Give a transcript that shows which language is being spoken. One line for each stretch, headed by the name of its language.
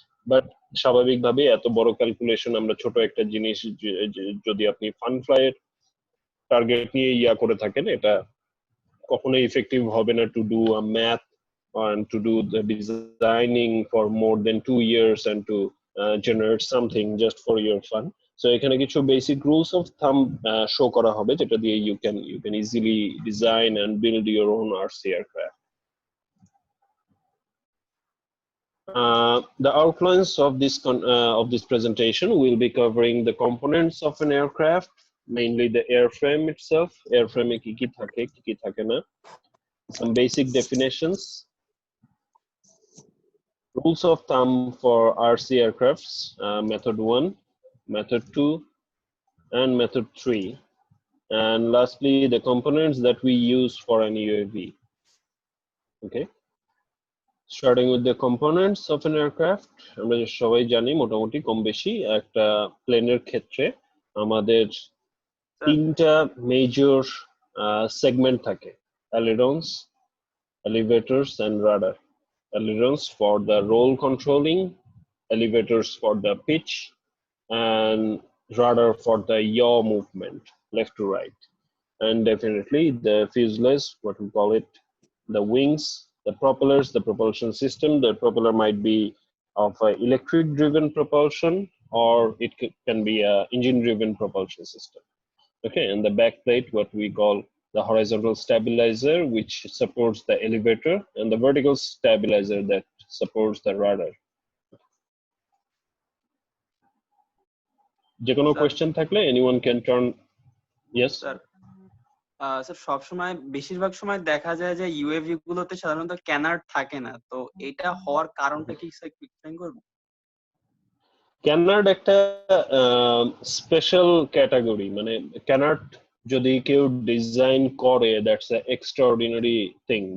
Bangla: But স্বাভাবিকভাবে এত বড় ক্যালকুলেশন আমরা ছোট একটা জিনিস যদি আপনি ফান ফ্লাইয়ের টার্গেট নিয়ে করে থাকেন, এটা কখনোই ইফেক্টিভ হবে না
English: To do a math and to do the designing for more than 2 years and to generate something just for your fun. So
Bangla: এখানে কিছু
English: basic rules of thumb show
Bangla: করা হবে যেটা দিয়ে
English: you can easily design and build your own RC aircraft. The outlines of this presentation will be covering the components of an aircraft, mainly the airframe itself. Airframe
Bangla: ki thake na.
English: Some basic definitions, rules of thumb for RC aircrafts, method 1, method 2, and method 3, and lastly the components that we use for an UAV. Okay. Starting with the components of an aircraft,
Bangla: আমরা সবাই জানি মোটামুটি কম বেশি একটা প্লেনের ক্ষেত্রে আমাদের তিনটা মেজর সেগমেন্ট থাকে:
English: ailerons, elevators and rudder. Ailerons for the roll controlling, elevators for the pitch, and rudder for the yaw movement left to right. And definitely the fuselage, what we call it, the wings, the propellers, the propulsion system. The propeller might be of electric driven propulsion, or it can be a engine driven propulsion system. Okay, and the back plate, what we call the horizontal stabilizer, which supports the elevator, and the vertical stabilizer that supports the rudder.
Bangla: যে কোনো question থাকলে
English: anyone can turn. Yes
Bangla: sir, sir সবসময় বেশিরভাগ সময় দেখা যায় যে UAV গুলোতে সাধারণত ক্যানার্ড থাকে না, তো এটা হওয়ার কারণটা কি স্যার একটু এক্সপ্লেইন করবেন? ক্যানার্ড একটা স্পেশাল ক্যাটাগরি, মানে ক্যানার্ড যদি কেউ ডিজাইন করে
English: That's a extraordinary thing.